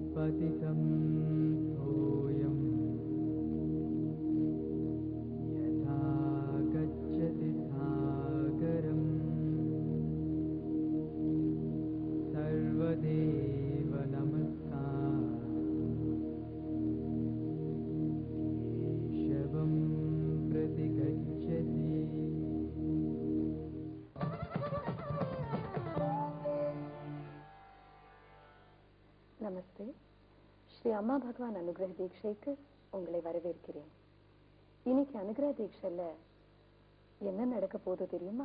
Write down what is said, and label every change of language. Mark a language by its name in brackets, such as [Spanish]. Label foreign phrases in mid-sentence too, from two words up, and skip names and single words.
[Sanskrit] पतितं सोऽयं यथा गच्छति सागरम् सर्वदेव नमस्कार केशवं प्रति गच्छति। [Tamil] நமஸ்தே. ஸ்ரீ அம்மா பகவான் அனுகிரக தீட்சைக்கு உங்களை வரவேற்கிறேன். இன்னைக்கு அனுகிரக தீட்சையில என்ன நடக்க போதோ தெரியுமா?